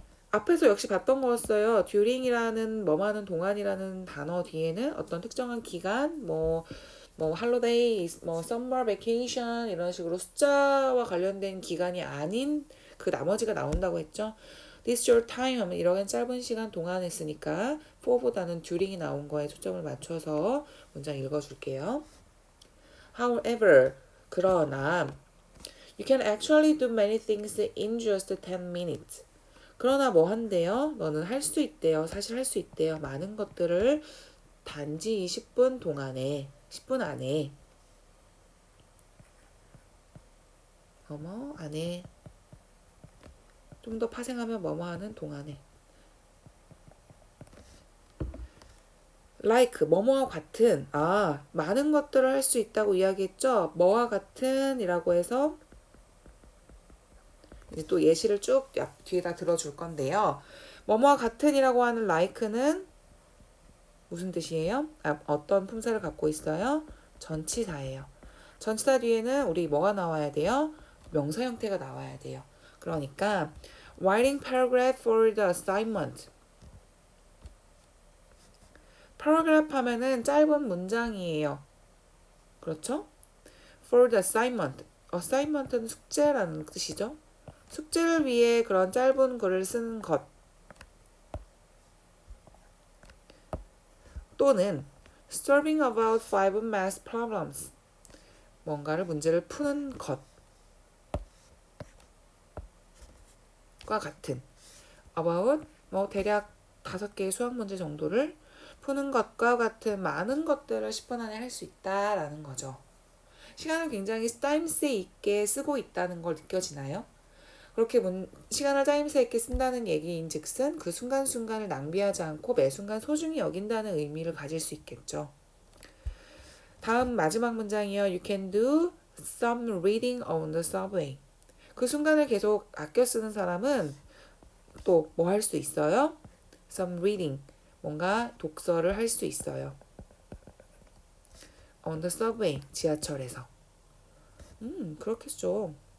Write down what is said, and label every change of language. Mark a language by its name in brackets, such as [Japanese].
[Korean] 앞에서 역시 봤던 거였어요. during이라는 뭐하는 동안이라는 단어 뒤에는 어떤 특정한 기간, 뭐 holiday, summer vacation 이런 식으로 숫자와 관련된 기간이 아닌 그 나머지가 나온다고 했죠. [English] This short time [Korean] 하면 이런 짧은 시간 동안 했으니까 for보다는 during이 나온 거에 초점을 맞춰서 문장 읽어줄게요. [English] However, [Korean] 그러나 [English] you can actually do many things in just 10 minutes. [Korean] 그러나 뭐 한대요? 너는 할 수 있대요. 사실 할 수 있대요. 많은 것들을 단지 10분 동안에, 10분 안에, 뭐뭐 안에, 좀 더 파생하면 뭐뭐 하는 동안에. like, 뭐뭐와 같은, 많은 것들을 할 수 있다고 이야기했죠? 뭐와 같은 이라고 해서 이제 또 예시를 쭉 뒤에다 들어줄 건데요. 뭐뭐와 같은이라고 하는 like는 무슨 뜻이에요? 어떤 품사를 갖고 있어요? 전치사예요. 전치사 뒤에는 우리 뭐가 나와야 돼요? 명사 형태가 나와야 돼요. 그러니까 [English] writing paragraph for the assignment. [Korean] paragraph 하면은 짧은 문장이에요. 그렇죠? [English] for the assignment. [Korean] assignment는 숙제라는 뜻이죠. 숙제를 위해 그런 짧은 글을 쓰는 것. 또는 [English] solving about 5 math problems. [Korean] 뭔가를 문제를 푸는 것과 같은 about 뭐 대략 5개의 수학 문제 정도를 푸는 것과 같은 많은 것들을 10분 안에 할 수 있다라는 거죠. 시간을 굉장히 타임스 있게 쓰고 있다는 걸 느껴지나요? 그렇게 시간을 타임스 있게 쓴다는 얘기인 즉슨 그 순간순간을 낭비하지 않고 매 순간 소중히 여긴다는 의미를 가질 수 있겠죠. 다음 마지막 문장이요. [English] You can do some reading on the subway. [Korean] 그 순간을 계속 아껴 쓰는 사람은 또 뭐 할 수 있어요? [English] Some reading. [Korean] 뭔가 독서를 할 수 있어요. [English] On the subway. [Korean] 지하철에서. 그렇겠죠.